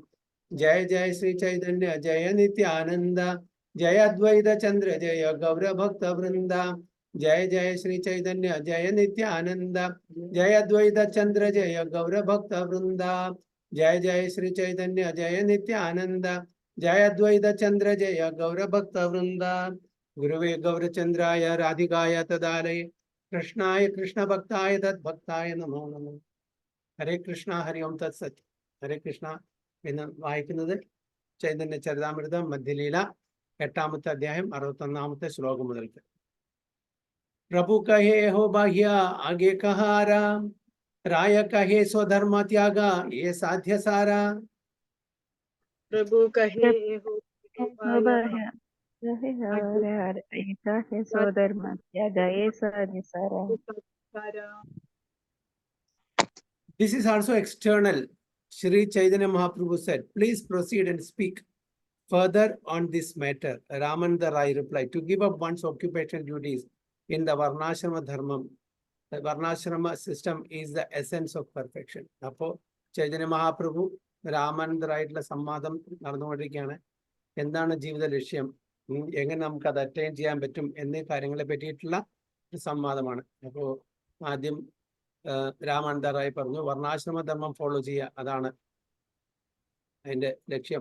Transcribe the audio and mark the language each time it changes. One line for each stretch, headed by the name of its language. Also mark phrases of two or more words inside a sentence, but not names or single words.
Sanskrit: जय जय श्री चैतन्य जय नित्यानंद जय अद्वैत चंद्र जय गौर भक्त वृंदा जय जय श्री चैतन्य जय नित्यानंद जय अद्वैत चंद्र जय गौर भक्त वृंदा जय जय श्री चैतन्य जय नित्यानंद जय अद्वैत चंद्र जय गौर भक्त वृंदा। गुरुवे गौरचंद्राय राधिकाय तदालये कृष्णाय कृष्ण भक्ताय तद्भक्ताय नमो नमः। हरे कृष्णा हरि ओम तत्सत्। हरे कृष्णा
Malayalam: എന്ന് വായിക്കുന്നത് ചൈതന്യ ചരിതാമൃതം മധ്യലീല 8ാമത്തെ അധ്യായം 61ാമത്തെ ശ്ലോകം മുതൽക്ക്।
Bangla: প্রভু কহে হো বাহ্য আগে কহারা রায় কহে স্বধর্ম ত্যাগা যে সাধ্য সারা। প্রভু কহে হো স্বধর্ম ত্যাগা যে সাধ্য সারা।
English: This is also external. Shri Chaitanya Mahaprabhu said, please proceed and speak further on this matter. Ramananda Rai replied, to give up one's occupational duties in the Varnashrama Dharma. The Varnashrama system is the essence of perfection.
Malayalam: Appo Chaitanya Mahaprabhu Ramananda Rai സംവാദം നടന്നുകൊണ്ടിരിക്കുകയാണ്. എന്താണ് ജീവിത ലക്ഷ്യം, എങ്ങനെ നമുക്ക് അത് അറ്റൈൻ ചെയ്യാൻ പറ്റും എന്നീ കാര്യങ്ങളെ പറ്റിയിട്ടുള്ള ഒരു സംവാദമാണ്. അപ്പോൾ ആദ്യം രാമാനന്ദ റായ് പറഞ്ഞു, വർണ്ണാശ്രമ ധർമ്മം ഫോളോ ചെയ്യുക, അതാണ് അതിന്റെ ലക്ഷ്യം.